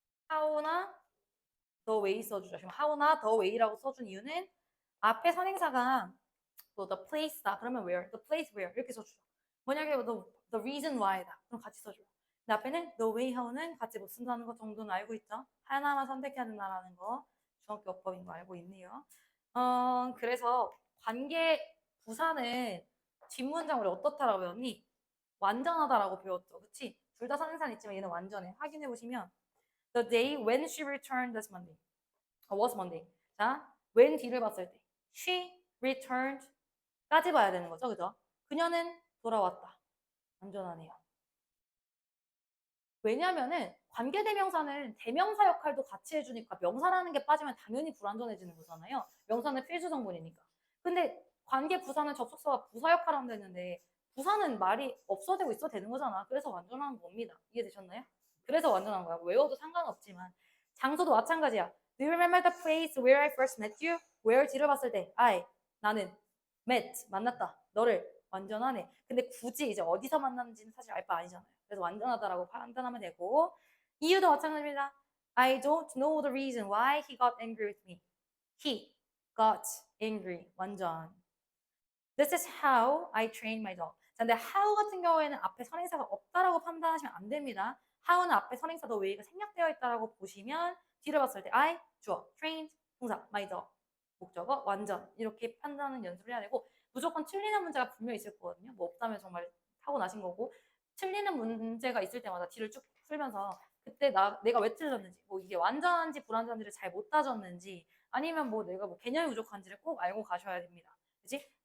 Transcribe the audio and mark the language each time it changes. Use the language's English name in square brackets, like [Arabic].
[Korean] how나 the way 써주죠. 지금 how나 the way라고 써준 이유는 앞에 선행사가 또 the place다. 그러면 where? [English] the place where [Korean] 이렇게 써주죠. 만약에 [English] the reason why다. [Korean] 그럼 같이 써줘요. 근데 앞에는 the way how는 같이 못 쓴다는 것 정도는 알고 있죠. 하나만 선택해야 된다는 거 중학교법인 거 알고 있네요. 그래서 관계 부사는 뒷문장 우리 어떻다라고 배웠니? 완전하다라고 배웠죠. 그치? 둘 다 선행사는 있지만 얘는 완전해. 확인해 보시면 [English] The day when she returned this Monday. was Monday. [Korean] 자, when 뒤를 봤을 때 she returned 까지 봐야 되는 거죠. 그죠? 그녀는 돌아왔다. 완전하네요. 왜냐면은 관계대명사는 대명사 역할도 같이 해주니까 명사라는 게 빠지면 당연히 불완전해지는 거잖아요. 명사는 필수 성분이니까. 근데 관계 부사는 접속사가 부사 역할을 하면 되는데 부사는 말이 없어도 되고 있어도 되는 거잖아. 그래서 완전한 겁니다. 이해되셨나요? 그래서 완전한 거야. 외워도 상관없지만. 장소도 마찬가지야. [English] Do you remember the place where I first met you? [Korean] where 뒤를 봤을 때 나는 met 만났다. 너를 완전하네. 근데 굳이 이제 어디서 만났는지는 사실 알 바 아니잖아요. 그래서 완전하다라고 판단하면 되고 이유도 마찬가지입니다. [English] I don't know the reason why he got angry with me. He got angry. [Korean] 완전. [English] This is how I train my dog. [Korean] 자, 근데 how 같은 경우에는 앞에 선행사가 없다라고 판단하시면 안 됩니다. how는 앞에 선행사 더 웨이가 생략되어 있다라고 보시면 뒤를 봤을 때 I, 주어, trained, 동사, my dog, 목적어, 완전 이렇게 판단하는 연습을 해야 되고 무조건 틀리는 문제가 분명히 있을 거거든요. 뭐 없다면 정말 타고나신 거고 틀리는 문제가 있을 때마다 뒤를 쭉 풀면서 그때 내가 왜 틀렸는지 뭐 이게 완전한지 불완전한지를 잘 못 따졌는지 아니면 뭐 내가 뭐 개념이 부족한지를 꼭 알고 가셔야 됩니다. 그치?